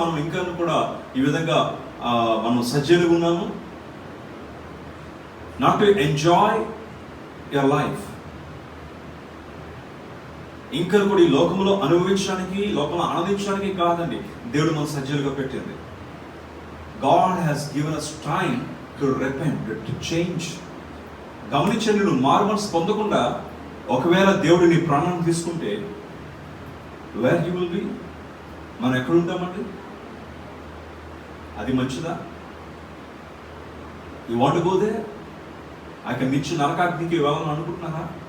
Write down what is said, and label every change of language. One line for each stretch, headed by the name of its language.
Telugu: మనం ఇంకా కూడా ఈ విధంగా మనం సజీవంగా ఉన్నాము.
English: not to enjoy your life,
Telugu: ఇంకా కూడా ఈ లోకంలో అనుభవించడానికి, లోకంలో ఆనందించడానికి కాదండి దేవుడు మన సజీవులుగా పెట్టింది.
English: God has given us time to repent, to change.
Telugu: గమనించండి, నువ్వు మారు మనసు పొందకుండా ఒకవేళ దేవుడు నీ ప్రాణాన్ని తీసుకుంటే
English: Where you will be?
Telugu: మనం ఎక్కడ ఉంటామండి? అది మంచిదా?
English: You want to go there?
Telugu: ఆ యొక్క నిత్య నరకాగ్నికి వెళ్ళాలని అనుకుంటున్నారా?